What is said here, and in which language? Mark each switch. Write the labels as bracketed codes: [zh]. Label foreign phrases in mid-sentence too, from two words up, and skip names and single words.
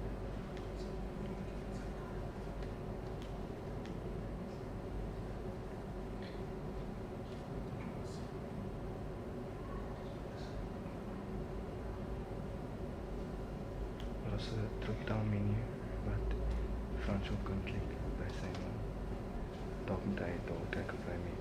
[nl] Er is een [en] drop-down menu [nl] wat Frans op kan klikken bij zijn document door kijken of hij meet.